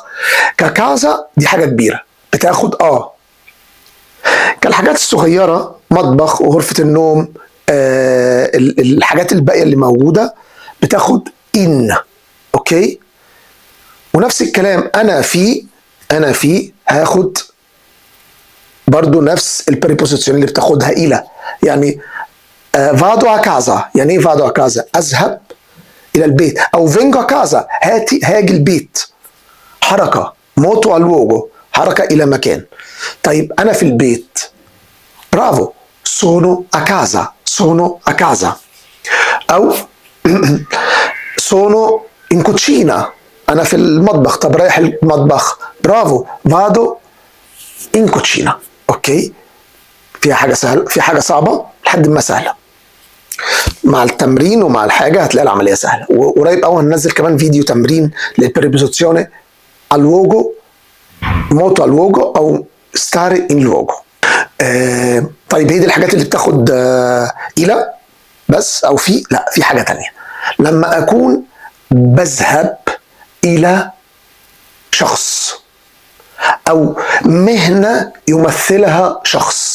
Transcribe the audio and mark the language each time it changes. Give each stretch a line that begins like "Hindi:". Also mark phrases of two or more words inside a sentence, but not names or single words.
Arabic: ككازا دي حاجة كبيرة بتاخد كالحاجات الصغيرة مطبخ وغرفة النوم، الحاجات الباقية اللي موجودة بتاخد إن. أوكي، ونفس الكلام أنا في هاخد برضو نفس البريبوزيشن اللي بتاخدها إلى.
Italian: يعني vado a casa،
Arabic: يعني ايه
Italian: vado a casa؟
Arabic: أذهب إلى البيت. أو
Italian: vengo a casa،
Arabic: هاجي البيت. حركة،
Italian: moto al luogo,
Arabic: حركة إلى مكان. طيب أنا في البيت، برافو،
Italian: sono a casa، sono a casa. أو sono in cucina،
Arabic: أنا في المطبخ. طب رايح المطبخ، برافو،
Italian: vado in cucina.
Arabic: أوكي، فيها حاجة سهلة، في حاجة صعبة لحد ما سهلة. مع التمرين ومع الحاجة هتلاقي العملية سهلة. وقريب قوي هننزل كمان فيديو تمرين للبريبوزيشن
Italian: al luogo, moto al luogo,
Arabic: أو
Italian: stare in luogo.
Arabic: طيب هي دي الحاجات اللي بتاخد إلى بس أو في؟ لا، في حاجة تانية. لما أكون بذهب إلى شخص أو مهنة يمثلها شخص.